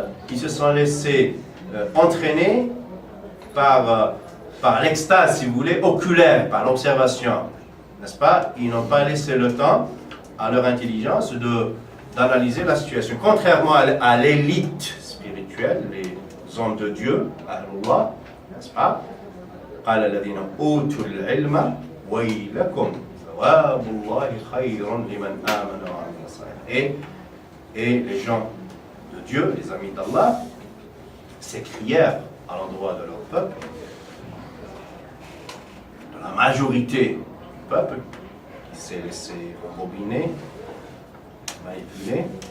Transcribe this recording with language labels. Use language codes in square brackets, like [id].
[fr] Ils se sont laissés entraîner par l'extase, si vous voulez, oculaire, par l'observation, n'est-ce pas? Ils n'ont pas laissé le temps à leur intelligence d'analyser la situation. Contrairement à l'élite spirituelle, les hommes de Dieu, Ahlullah, n'est-ce pas? [ar] قال الذين أوتوا العلم ويلكم ثواب الله خير لمن آمن وعمل صالحا. [fr] Et les gens de Dieu, les amis d'Allah, s'écrièrent à l'endroit de leur peuple, de la majorité du peuple, qui s'est laissé embobiner, manipuler.